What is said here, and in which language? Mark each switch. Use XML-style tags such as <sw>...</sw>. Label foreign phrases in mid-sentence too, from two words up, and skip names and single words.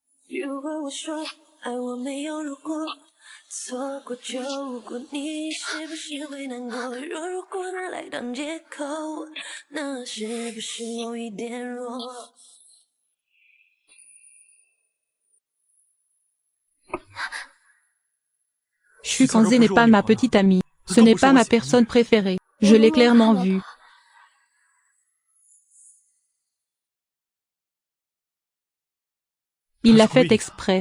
<zh>如果我说爱我没有如果，错过就如果，你是不是会难过？如果拿来当借口，那是不是有一点弱？</zh> <fr>Shukanze n'est pas ma petite amie. Ce n'est pas ma personne préférée. Je l'ai clairement vu. Il l'a fait exprès.</fr>